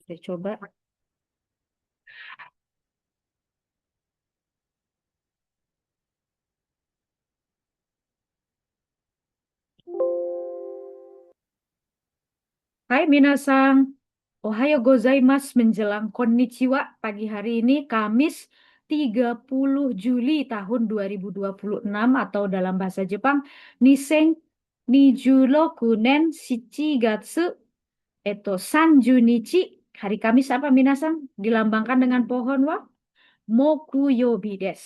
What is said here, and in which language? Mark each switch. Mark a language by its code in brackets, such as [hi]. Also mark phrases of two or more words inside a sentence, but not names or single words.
[id] Saya coba. Hai minasang, [ja] おはようございます [id] menjelang konnichiwa pagi hari ini Kamis 30 Juli tahun 2026 atau dalam bahasa Jepang [ja] 二千二十六年七月三十日. [id] Hari Kamis apa minasang? Dilambangkan dengan pohon wa [ja] 木曜日です.